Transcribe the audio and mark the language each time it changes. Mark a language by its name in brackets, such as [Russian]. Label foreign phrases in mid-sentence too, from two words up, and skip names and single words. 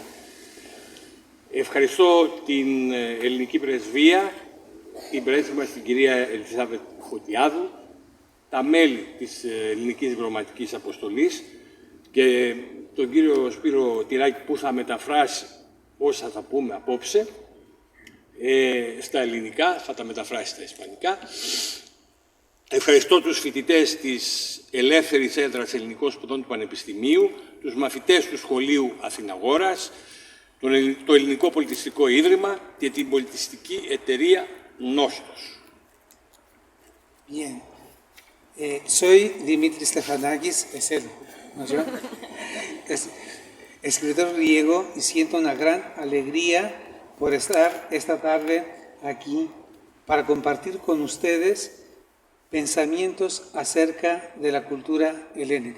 [Greek] Ευχαριστώ την ελληνική πρεσβεία, την πρέσβη μας, την κυρία Ελισάβετ Φωτιάδου, τα μέλη της ελληνικής διπλωματικής αποστολής και τον κύριο Σπύρο Τυράκη που θα μεταφράσει όσα θα πούμε απόψε στα ελληνικά, θα τα μεταφράσει στα ισπανικά. Ευχαριστώ τους φοιτητές της Ελεύθερης Έδρας Ελληνικών Σπουδών του Πανεπιστημίου, τους μαθητές του Σχολείου Αθηναγόρας, το Ελληνικό Πολιτιστικό Ίδρυμα και την πολιτιστική εταιρεία Νόστος. [Spanish] Bien. Soy Dimitris Stefanakis, escritor griego, y siento una gran alegría por estar esta tarde aquí para compartir con ustedes pensamientos acerca de la cultura helénica.